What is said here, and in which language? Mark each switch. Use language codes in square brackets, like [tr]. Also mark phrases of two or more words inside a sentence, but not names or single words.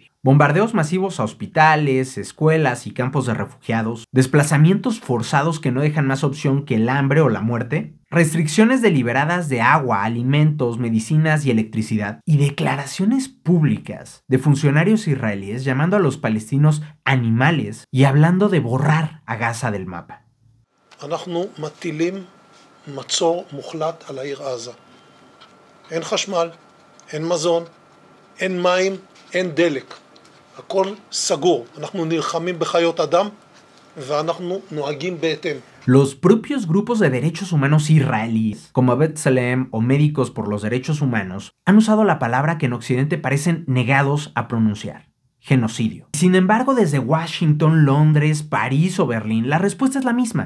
[es] Bombardeos masivos a hospitales, escuelas y campos de refugiados, desplazamientos forzados que no dejan más opción que el hambre o la muerte, restricciones deliberadas de agua, alimentos, medicinas y electricidad, y declaraciones públicas de funcionarios israelíes llamando a los palestinos animales y hablando de borrar a Gaza del mapa. [he] אנחנו מטילים מצור מוחלט על העיר עזה. אין חשמל, אין מזון, אין מים, אין דלק. הכל סגור. אנחנו נלחמים בחיות אדם ואנחנו נוהגים בהתאם. [es] Los propios grupos de derechos humanos israelíes, como B'Tselem o Médicos por los Derechos Humanos, han usado la palabra que en Occidente parecen negados a pronunciar: genocidio. Sin embargo, desde Washington, Londres, París o Berlín, la respuesta es la misma.